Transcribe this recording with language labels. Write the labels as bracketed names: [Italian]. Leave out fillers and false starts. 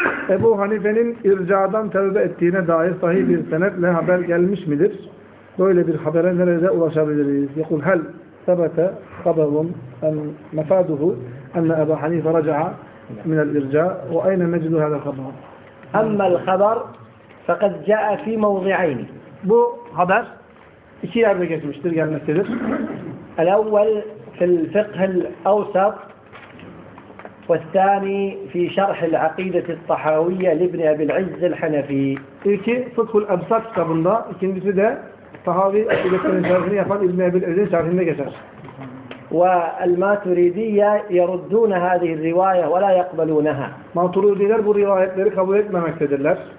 [Turkish] ابو هنيفه'nin ircadan tevbe ettiğine dair sahih bir senetle haber gelmiş midir? Böyle bir habere nerede ulaşabiliriz? [Arabic] يقول هل ثبت خبر مفاده أن أبا حنيفة رجع من الإرجاء وأين نجد هذا الخبر؟ أما الخبر فقد جاء في موضعين. [Turkish] Bu haber iki yerde geçmiştir, gelmektedir. [Arabic] الأول في الفقه الأوسط والثاني في شرح العقيدة الطحاوية لابن أبي العز الحنفي. [Turkish] İlki fıkh el-absat kitabında, ikincisi de Tahavi akidesinin şerhini yapan İbn-i Ebil-Ezin şerhinde geçer. [Arabic] وَالْمَاتُرِيدِيَّ يَرُدُّونَ هَذِهِ الرِّوَايَةِ وَلَا يَقْبَلُونَهَا. [Turkish] Maturidiler bu rivayetleri kabul etmemektedirler.